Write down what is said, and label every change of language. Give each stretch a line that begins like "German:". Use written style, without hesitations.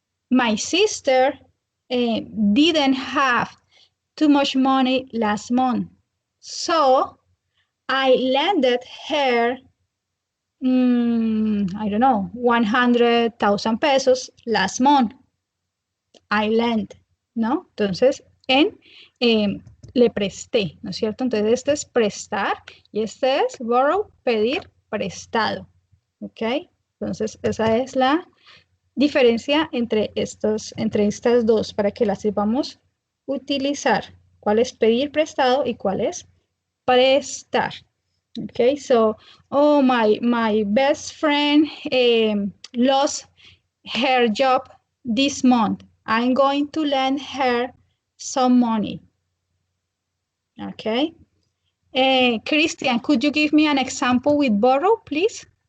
English: My sister didn't have too much money last month. So, I lended her, I don't know, 100,000 pesos last month. I lent, ¿no?
Spanish: Entonces, le presté, ¿no es cierto? Entonces, este es prestar y este es borrow, pedir prestado. ¿Ok? Entonces, esa es la diferencia entre estas dos para que las sepamos utilizar. ¿Cuál es pedir prestado y cuál es prestar?
English: Okay, so, oh, my best friend lost her job this month. I'm going to lend her some money. Okay. Christian, could you give me an example with borrow, please?